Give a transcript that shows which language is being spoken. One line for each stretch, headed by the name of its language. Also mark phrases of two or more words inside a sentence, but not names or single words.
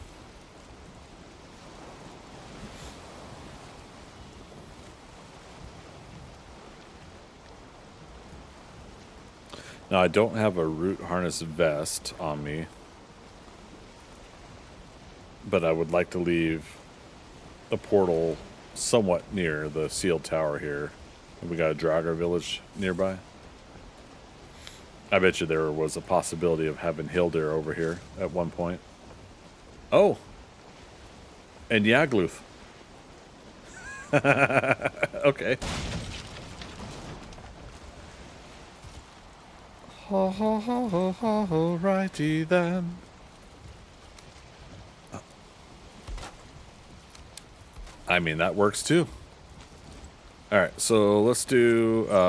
English: Now I don't have a root harness vest on me, but I would like to leave a portal somewhat near the sealed tower here. We got a Draugr village nearby. I bet you there was a possibility of having Hildir over here at one point. Oh! And Yagluth. Okay. Ho ho ho ho ho ho, righty then. I mean, that works too. Alright, so let's do